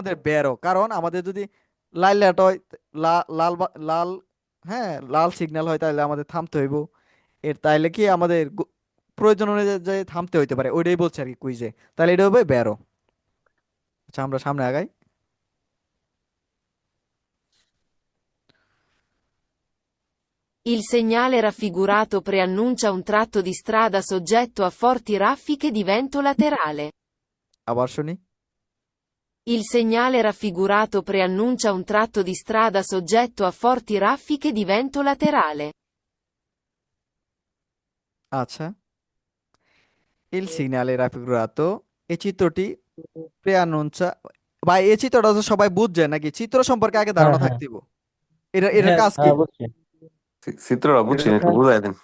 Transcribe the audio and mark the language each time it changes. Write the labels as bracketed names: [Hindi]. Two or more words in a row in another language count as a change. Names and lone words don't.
[Bangla] আমাদের বেরো, কারণ আমাদের যদি লাল লাইট হয়, লাল লাল, হ্যাঁ লাল সিগন্যাল হয়, তাহলে আমাদের থামতে হইব। তাইলে কি আমাদের প্রয়োজন অনুযায়ী থামতে হইতে পারে, ওইটাই বলছে আর কি কুইজে। তাহলে এটা হবে বেরো। আচ্ছা আমরা সামনে আগাই। [Italian] Il segnale raffigurato preannuncia un tratto di strada soggetto a forti raffiche di vento laterale. [Bangla] আবার শুনি। [Italian] Il segnale raffigurato preannuncia un tratto di strada soggetto a forti raffiche di vento laterale. [Bangla] আচ্ছা [Italian] il segnale raffigurato [Bangla] এই চিত্রটি প্রেয়ানুঞ্চা, বা এই চিত্রটা তো সবাই বুঝছে নাকি? চিত্র সম্পর্কে আগে হ্যাঁ ধারণা হ্যাঁ থাকতে হবে। এটার হ্যাঁ কাজ কি? হ্যাঁ বুঝছি। চিত্রটা বুঝছি একটু বুঝাই দেন।